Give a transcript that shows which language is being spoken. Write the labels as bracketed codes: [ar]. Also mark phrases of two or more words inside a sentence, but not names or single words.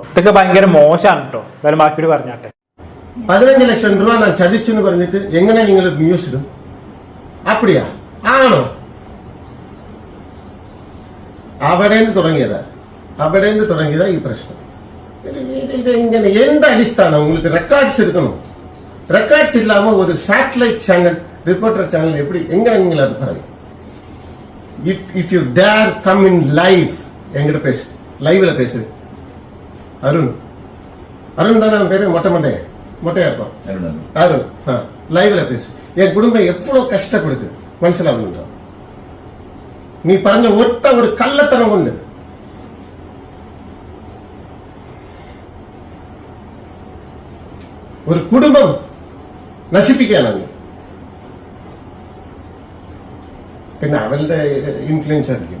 [ml] ഇതൊക്കെ ഭയങ്കര മോശമാണ് കേട്ടോ. എന്തായാലും ബാക്കിയോട് പറഞ്ഞാട്ടെ. 15 ലക്ഷം രൂപ ഞാൻ ചതിച്ചു എന്ന് പറഞ്ഞിട്ട് എങ്ങനെ നിങ്ങൾ ന്യൂസ് ഇടും? അപ്പടിയാ? ആണോ? അവിടെ നിന്ന് തുടങ്ങിയതാ ഈ പ്രശ്നം. ഇത് എങ്ങനെ, എന്ത് അടിസ്ഥാനം? [ta] உங்களுக்கு ரெக்கார்ட்ஸ் இருக்கணும். ரெக்கார்ட்ஸ் இல்லாம ஒரு சேட்டலைட் சேனல், ரிப்போர்ட்டர் சேனல் எப்படி எங்க நீங்கள் அது பாருங்க. [en] if you dare come in live, [ta] எங்கிட்ட பேசு, லைவ்ல பேசு. அருண் தானே அவன் பேரு? மொட்டையா இருப்பான் அருண். லைவ்ல பேசு. என் குடும்பம் எவ்வளவு கஷ்டப்படுது മനസ്സിലാവുന്നുണ്ടോ? [ml] നീ പറഞ്ഞ ഒറ്റ ഒരു കള്ളത്തനം കൊണ്ട് ഒരു കുടുംബം നശിപ്പിക്കാനാണ്. പിന്നെ അവളുടെ ഇൻഫ്ലുവൻസ് ആയിരിക്കും.